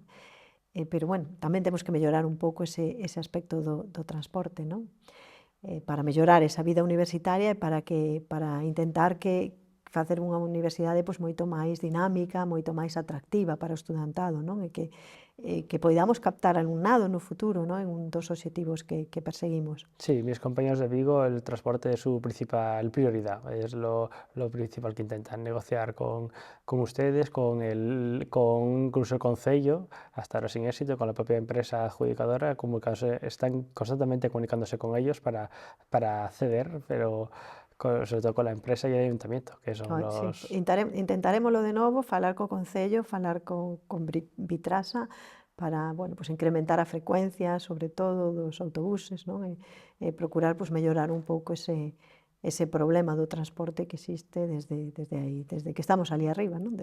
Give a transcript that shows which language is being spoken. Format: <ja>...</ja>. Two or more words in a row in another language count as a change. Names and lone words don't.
<gl>Pero bueno, tamén temos que mellorar un pouco ese aspecto do transporte, non? Para mellorar esa vida universitaria e para intentar que facer unha universidade pois moito máis dinámica, moito máis atractiva para o estudantado, non? E que poidamos captar alumnado no futuro, non? É un dos obxectivos que perseguimos.</gl> <es>Sí, mis compañeros de Vigo, el transporte es su principal prioridad, es lo principal que intentan negociar con ustedes, incluso el concello, hasta ahora sin éxito, con la propia empresa adjudicadora, están constantemente comunicándose con ellos para ceder, pero sobre todo con la empresa y el ayuntamiento, que son Sí, los...</es> <gl>intentarémolo de novo, falar co Concello, falar con Vitrasa para, bueno, pois incrementar a frecuencia, sobre todo dos autobuses, non? E procurar pois mellorar un pouco ese problema do transporte que existe desde aí, desde que estamos ali arriba, non?</gl>